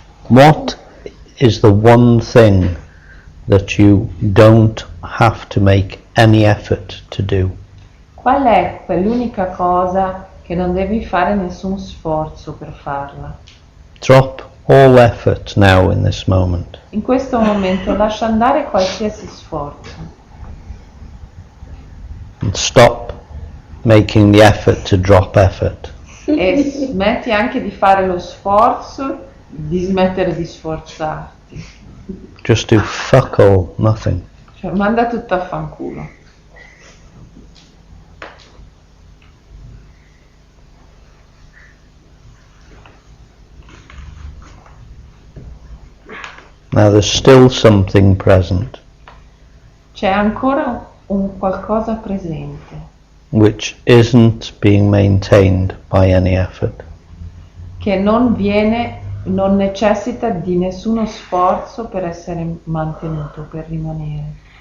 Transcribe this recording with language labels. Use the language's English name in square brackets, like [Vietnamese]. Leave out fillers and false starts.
[English] What is the one thing that you don't have to make any effort to do? [Italian] Qual è quell'unica cosa che non devi fare nessun sforzo per farla? [English] Drop all effort now in this moment. [Italian] In questo momento lascia andare qualsiasi sforzo [English] And stop making the effort to drop effort. [Italian] e smetti anche di fare lo sforzo di smettere di sforzarti. [English] Just do fuck all, nothing. [Italian] Cioè, manda tutto a fanculo. [English] Now there's still something present, [Italian] C'è ancora un qualcosa presente [English] which isn't being maintained by any effort. [Italian] che non necessita di nessuno sforzo per essere mantenuto, per rimanere.